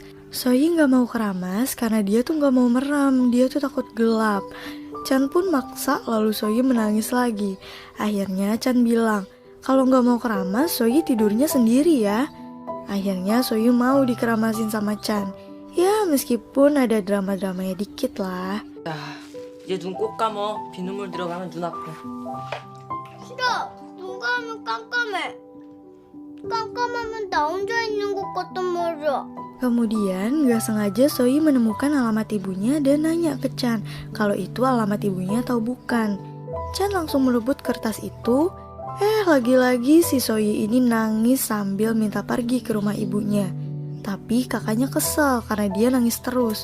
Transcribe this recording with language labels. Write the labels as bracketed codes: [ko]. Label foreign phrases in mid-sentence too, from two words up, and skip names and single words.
[id] Soyi gak mau keramas karena dia tuh gak mau merem, dia tuh takut gelap. Chan pun maksa, lalu Soyi menangis lagi. Akhirnya Chan bilang, kalau gak mau keramas, Soyi tidurnya sendiri ya. Akhirnya Soyi mau dikeramasin sama Chan. Ya meskipun ada drama-dramanya dikit lah. [ko] 이제 눈 꼭 감어. 비눗물 들어가면 눈 아파. 싫어. 눈 감으면 깜깜해. 깜깜하면 나 혼자 있는 것 같단 말이야. [id] Kemudian gak sengaja Soyi menemukan alamat ibunya dan nanya ke Chan kalau itu alamat ibunya atau bukan. Chan langsung merebut kertas itu. Lagi-lagi si Soyi ini nangis sambil minta pergi ke rumah ibunya. Tapi kakaknya kesel karena dia nangis terus.